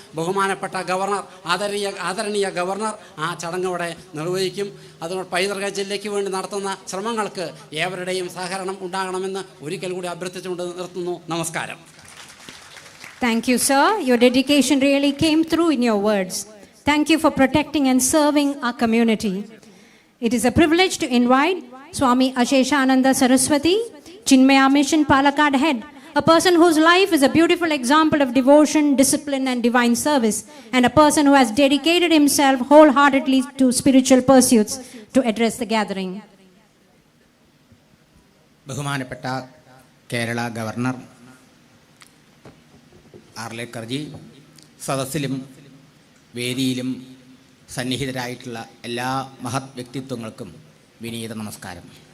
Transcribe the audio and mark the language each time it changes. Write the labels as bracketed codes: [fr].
[ml] ബഹുമാനപ്പെട്ട governor, ആദരണീയ governor ആ ചടങ്ങ് ഇവിടെ നിർവഹിക്കും. അതുകൊണ്ട് പൈതൃക ജില്ലയ്ക്ക് വേണ്ടി നടത്തുന്ന ശ്രമങ്ങൾക്ക് ഏവരുടെയും സഹകരണം ഉണ്ടാകണമെന്ന് ഒരിക്കൽ കൂടി അഭ്യർത്ഥിച്ചുകൊണ്ട് നിർത്തുന്നു. നമസ്കാരം. [en] Thank you, sir. Your dedication really came through in your words. Thank you for protecting and serving our community. It is a privilege to invite Swami Asheshananda Saraswati, Chinmaya Mission Palakkad Head, a person whose life is a beautiful example of devotion, discipline, and divine service, and a person who has dedicated himself wholeheartedly to spiritual pursuits to address the gathering. [ml] ബഹുമാനപ്പെട്ട Kerala governor ആർലേക്കർജി, സദസ്സിലും വേദിയിലും സന്നിഹിതരായിട്ടുള്ള എല്ലാ മഹത് വ്യക്തിത്വങ്ങൾക്കും വിനീത നമസ്കാരം.